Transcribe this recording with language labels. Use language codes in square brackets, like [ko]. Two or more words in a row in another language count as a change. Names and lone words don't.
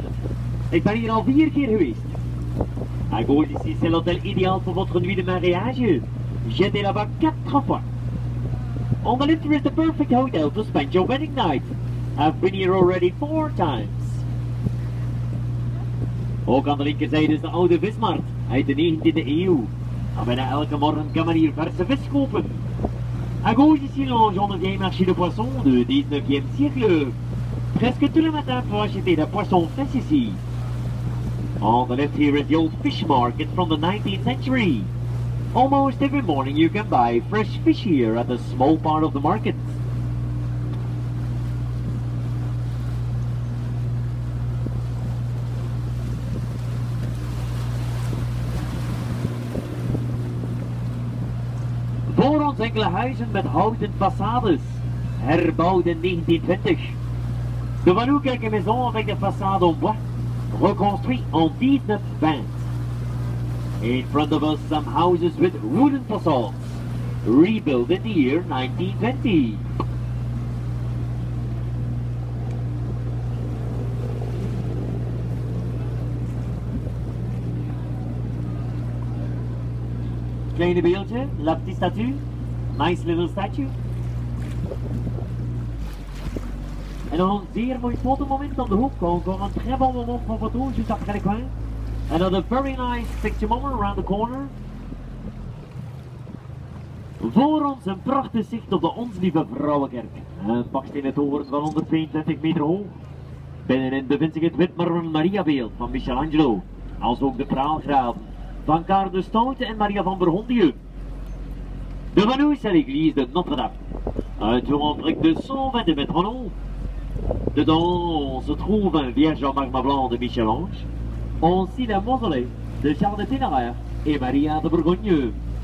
[nl] Ik ben hier al 4 keer geweest. [fr] À gauche ici, c'est l'hôtel idéal pour votre nuit de mariage. J'étais là-bas 4 fois. [en] On the left here is the perfect hotel to spend your wedding night. I've been here already 4 times. [nl] Ook aan de linkerzijde is de oude vismarkt uit de 19e eeuw. En bijna elke morgen kan men hier verse vis kopen. [fr] À gauche ici, longeons le vieil marché de poissons de 19e siècle. Presque tous les matins pour acheter des poissons frais ici. [en] On the left here is the old fish market from the 19th century. Almost every morning you can buy fresh fish here at a small part of the market. [nl] Voor ons enkele huizen met houten façades, herbouwd in 1920. [fr] Devant nous quelques maisons avec des façades en bois, reconstruites en 1920. [en] In front of us some houses with wooden facades, rebuilt in the year 1920. [nl] Kleine beeldje, [fr] la petite statue, [en] nice little statue. [nl] En dan een zeer mooi fotomoment aan de hoek, [fr] encore un très bon moment [nl] voor photo, [fr] juste après le coin. [en] Another very nice picture moment around the corner. [nl] Voor ons een prachtig zicht op de Ons Lieve Vrouwenkerk. Een bakstenen toren van 122 meter hoog. Binnenin bevindt zich het witmarmeren Mariabeeld van Michelangelo, als ook de praalgraven van Karel de Stoute en Maria van Burgondieu. [fr] Devant nous, c'est l'église de Notre-Dame. Un tour en briques de 120 mètres en haut. Dedans, se trouve un vierge en magma blanc de Michel-Ange. Aussi le mausolée de Charles de Ténéraire et Maria de Bourgogne.